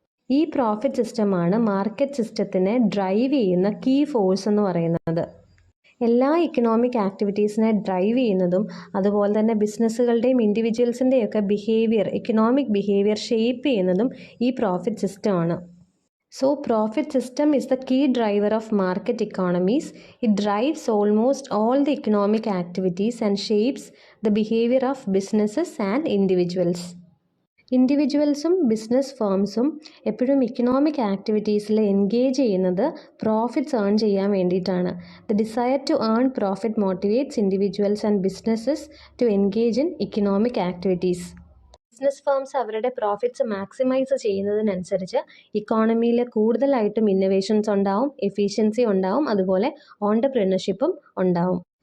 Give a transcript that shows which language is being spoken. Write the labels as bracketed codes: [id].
[ml] ഈ പ്രോഫിറ്റ് സിസ്റ്റമാണ് market സിസ്റ്റത്തിനെ drive ചെയ്യുന്ന കീ ഫോഴ്സ് എന്ന് പറയുന്നത്. എല്ലാ ഇക്കണോമിക് ആക്ടിവിറ്റീസിനെ ഡ്രൈവ് ചെയ്യുന്നതും അതുപോലെ തന്നെ ബിസിനസ്സുകളുടെയും ഇൻഡിവിജ്വൽസിൻ്റെയൊക്കെ ഇക്കണോമിക് ബിഹേവിയർ ഷേപ്പ് ചെയ്യുന്നതും ഈ പ്രോഫിറ്റ് സിസ്റ്റമാണ്. [en] So profit system is the key driver of market economies. It drives almost all the economic activities and shapes the behavior of businesses and individuals. [ml] ഇൻഡിവിജ്വൽസും business ഫേംസും എപ്പോഴും economic ആക്ടിവിറ്റീസിൽ engage ചെയ്യുന്നത് profits earn ചെയ്യാൻ വേണ്ടിയിട്ടാണ്. [en] The desire to earn profit motivates individuals and businesses to engage in economic activities. [ml] Business firms അവരുടെ profits maximise ചെയ്യുന്നതിനനുസരിച്ച് ഇക്കോണമിയിൽ കൂടുതലായിട്ടും innovations ഉണ്ടാവും, efficiency ഉണ്ടാവും, അതുപോലെ ഓൺടർപ്രണർഷിപ്പും ഉണ്ടാവും.